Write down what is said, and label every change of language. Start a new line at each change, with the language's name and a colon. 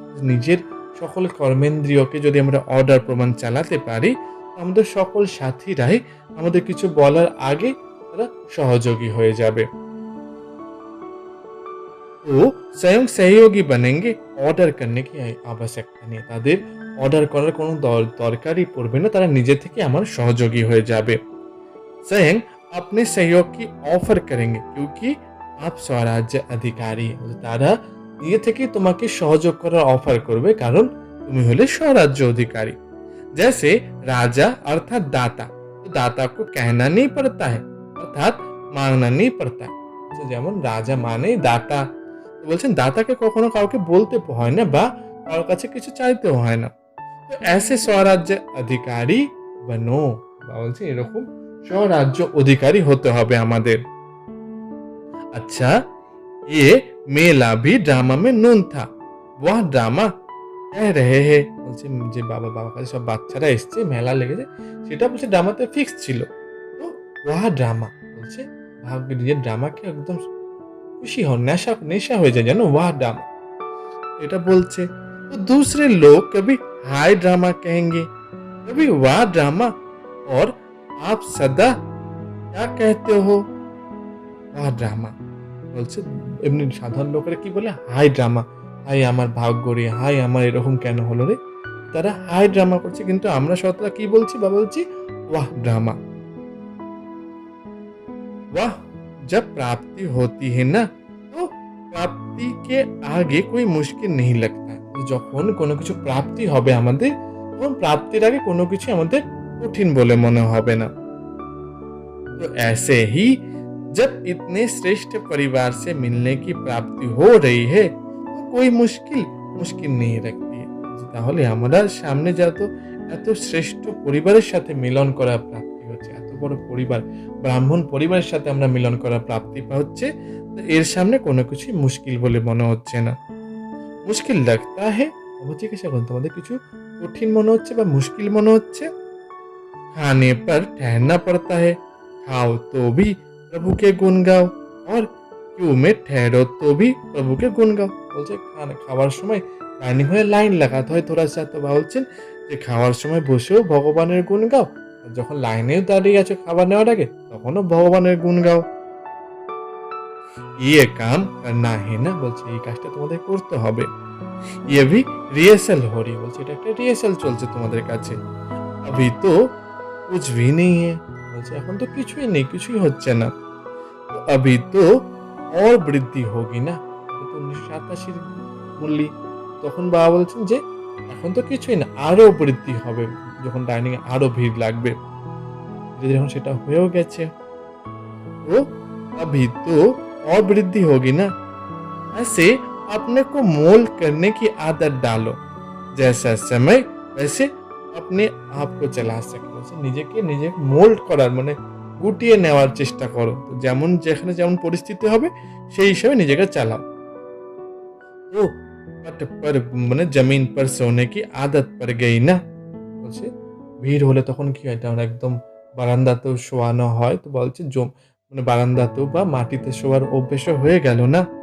Bangla: নিজের সকল কর্মেন্দ্রিয়কে যদি আমরা অর্ডার প্রমাণ চালাতে পারি, আমাদের সকল সাথীরাই আমাদের কিছু বলার আগে তারা সহযোগী হয়ে যাবে। তো স্বয়ং সহযোগী
Hindi: बनेंगे,
Bangla: অর্ডার
Hindi: करने की आवश्यकता
Bangla: নেই, তাদের অর্ডার করার কোনো দরকারই পড়বে না, তারা নিজে থেকে আমার সহযোগী হয়ে যাবে।
Hindi: स्वयं अपने सहयोग की ऑफर करेंगे क्योंकि आप स्वराज्य अधिकारी,
Bangla: তারা নিজে থেকে তোমাকে সহযোগ করার অফার করবে কারণ তুমি হলে স্বরাজ্য অধিকারী।
Hindi: जैसे राजा अर्थात दाता, तो दाता को कहना नहीं पड़ता है अर्थात मांगना नहीं पड़ता है।
Bangla: तो যেমন রাজা মানে দাতা, তো বলছেন দাতাকে কখনো কাউকে বলতে হয় না বা কারোর কাছে কিছু চাইতেও হয় না। তো
Hindi: ऐसे स्वराज्य अधिकारी बनो,
Bangla: বলছে এরকম স্বরাজ্য অধিকারী হতে হবে আমাদের।
Hindi: अच्छा ये मेला भी ड्रामा में नून था, वह ड्रामा कह रहे हैं।
Bangla: বলছে যে বাবার কাছে সব বাচ্চারা এসছে, মেলা লেগেছে, সেটা বলছে ড্রামাতে ফিক্স ছিল। তো ওয়াহ ড্রামা বলছে ভাগ্য যে ড্রামাকে একদম খুশি হন, নেশা হয়ে যায় জানো, ওয়াহ ড্রামা এটা বলছে।
Hindi: तो दूसरे लोग कभी हाई ड्रामा कहेंगे, कभी वाह ड्रामा, और आप सदा क्या कहते हो, वाह ड्रामा।
Bangla: বলছে এমনি সাধারণ লোকেরা কি বলে, হাই ড্রামা, হাই আমার ভাগ্য রে, হাই আমার এরকম কেন হলো রে, তারা হাই ড্রামা করছে, কিন্তু আমরা সতরা কি বলছি বা বলছি
Hindi: वाह ड्रामा। वाह जब प्राप्ति होती है ना, तो प्राप्ति के आगे कोई मुश्किल नहीं लगता।
Bangla: যখন কোনো কিছু প্রাপ্তি হবে আমাদের, তখন প্রাপ্তির আগে কোনো কিছু আমাদের কঠিন বলে মনে হবে না।
Hindi: तो ऐसे ही जब इतने श्रेष्ठ परिवार से मिलने की प्राप्ति हो रही है, तो कोई मुश्किल नहीं रखती है।
Bangla: তাহলে আমরা সামনে যত এত শ্রেষ্ঠ পরিবারের সাথে মিলন করার প্রাপ্তি হচ্ছে, বড় পরিবার, ব্রাহ্মণ পরিবারের সাথে আমরা মিলন করার প্রাপ্তি হচ্ছে, তো এর সামনে কোনো কিছুই মুশকিল বলে মনে হচ্ছে না।
Hindi: মুশকিল লাগতা হে?
Bangla: বাবা জিজ্ঞাসা করলেন, তোমাদের কিছু কঠিন মনে হচ্ছে বা মুশকিল মনে হচ্ছে?
Hindi: खाने पर ठहरना पड़ता है, खाओ तो भी प्रभु के गुण गाओ और क्यों में ठहरो तो भी प्रभु के गुण गाओ।
Bangla: বলছে খাওয়ার সময় ডাইনিং হলে লাইন লাগাতে হয়
Hindi: থোড়া সা,
Bangla: তো বলছেন যে খাওয়ার সময় বসেও ভগবানের গুণ গাও, আর যখন লাইনেও দাঁড়িয়ে আছো খাবার নেওয়ার আগে তখনও ভগবানের গুণ গাও।
Hindi: ये काम करना है ना,
Bangla: বলছে এই কাজটা তোমাদের করতে হবে।
Hindi: ये भी रिहर्सल हो रही,
Bangla: বলছে এটা একটা রিহার্সাল চলছে তোমাদের কাছে।
Hindi: अभी तो कुछ भी नहीं है,
Bangla: বলছে এখন তো কিছুই নেই, কিছুই হচ্ছে না। তো
Hindi: अभी तो और
Bangla: বৃদ্ধি
Hindi: होगी
Bangla: না, এটা তো 1987 মূল্যি। তখন বাবা বলছেন যে এখন তো কিছুই না, আরো বৃদ্ধি হবে, যখন ডাইনিং এ আরো ভিড় লাগবে। ধীরে ধীরে এখন সেটা হয়েও গেছে।
Hindi: তো अभी तो और वृद्धि होगी ना, ऐसे अपने को मोल्ड करने की आदत डालो, जैसा समय वैसे अपने आप को चला सके।
Bangla: বলছে নিজেকে নিজে মোল্ড করার মানে গুটিয়ে নেওয়ার চেষ্টা করো, তো যেমন যেখানে যেমন পরিস্থিতি হবে সেই হিসাবে নিজেকে চালাও। তো
Hindi: पट पर
Bangla: মানে জমিন
Hindi: पर सोने की आदत पड़ गई ना,
Bangla: বলছে ভিড় হলে তখন কি হয়, আমরা একদম বারান্দাতেও শোয়ানো হয়, তো বলছে মানে বারান্দাতেও বা মাটিতে শোয়ার অভ্যেস হয়ে গেল না।